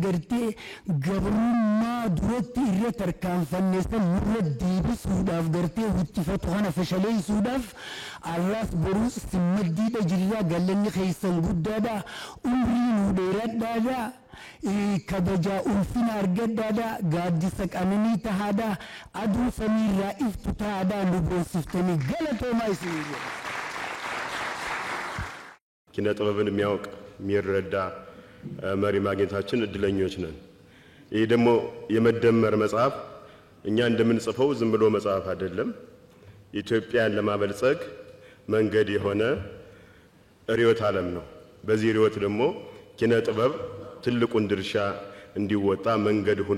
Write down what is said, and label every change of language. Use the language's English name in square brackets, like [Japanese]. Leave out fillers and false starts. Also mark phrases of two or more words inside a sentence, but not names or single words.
[Oromo] gartee gabrummaa duratti irra tarkaanfannee san nurra deebisuudhaaf gartee huccifatu kana fashaleessuudhaaf arraas boruus simmaddiidha jirraa galanni keessan guddaadha umrii nu dheeradhaadha kabajaa ulfina argaddaadha gaaddisa qananii tahaadha aduu samiirraa iftu tahaadha nu boonsiftanii galatoomaa isinii jedha. [Amharic] ኪነ ጥበብን የሚያውቅ የሚረዳ መሪ ማግኘታችን እድለኞች ነን። ይህ ደግሞ የመደመር መጽሐፍ እኛ እንደምንጽፈው ዝም ብሎ መጽሐፍ አይደለም። ኢትዮጵያን ለማበልጸግ መንገድ የሆነ ርዕዮተ ዓለም ነው። በዚህ ርዕዮት ደግሞ ኪነ ጥበብ ትልቁን ድርሻ እንዲወጣ መንገድ ሆኖ